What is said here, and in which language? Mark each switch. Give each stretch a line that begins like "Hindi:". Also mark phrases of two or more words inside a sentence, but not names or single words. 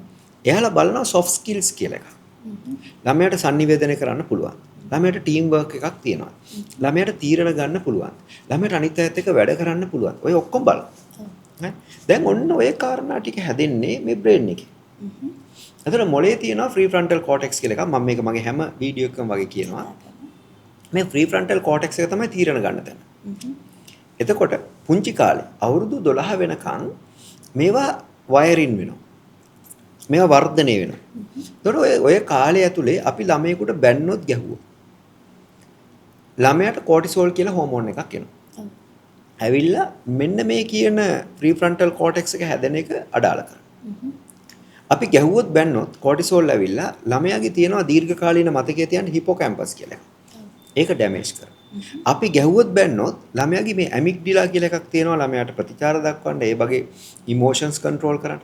Sinhala: එයාලා බලනවා
English: soft skills
Sinhala: කියලා එකක්. ළමයාට sannivedana කරන්න පුළුවන්. ළමයාට
English: team work
Sinhala: එකක් තියෙනවා. ළමයාට තීරණ ගන්න පුළුවන්. ළමයාට අනිත් අයත් එක්ක වැඩ කරන්න පුළුවන්. ඔය ඔක්කොම බලනවා. දැන් ඔන්න ඔය කාරණා ටික හැදෙන්නේ මේ බ්‍රේන් එකේ. එතන මොලේ තියෙනවා
English: prefrontal cortex
Sinhala: කියලා එකක්. මම මේක මගේ හැම වීඩියෝ එකකම වගේ කියනවා. මේ
English: prefrontal cortex
Sinhala: එක තමයි තීරණ ගන්න තැන. එතකොට පුංචි කාලේ අවුරුදු 12 වෙනකන් මේවා වයරින් වෙනවා. මේවා වර්ධනය වෙනවා. එතකොට ඔය කාලය ඇතුලේ අපි ළමයෙකුට බැන්නොත් ගැහුවා. ළමයාට කෝටිසෝල් කියලා හෝමෝන් එකක් එනවා. ඇවිල්ලා මෙන්න මේ කියන
English: prefrontal cortex
Sinhala: එක හැදෙන එක අඩාල කරනවා. අපි ගැහුවොත් බැන්නොත් කෝටිසෝල් ඇවිල්ලා ළමයාගේ තියෙනවා දීර්ඝකාලීන මතකයේ තියෙන හිපෝකැම්පස් කියලා. ඒක ඩැමේජ් කරනවා. අපි ගැහුවොත් බැන්නොත් ළමයාගේ මේ ඇමිග්ඩිලා කියලා එකක් තියෙනවා ළමයාට ප්‍රතිචාර දක්වන්න ඒ වගේ
English: emotions control
Sinhala: කරන්න.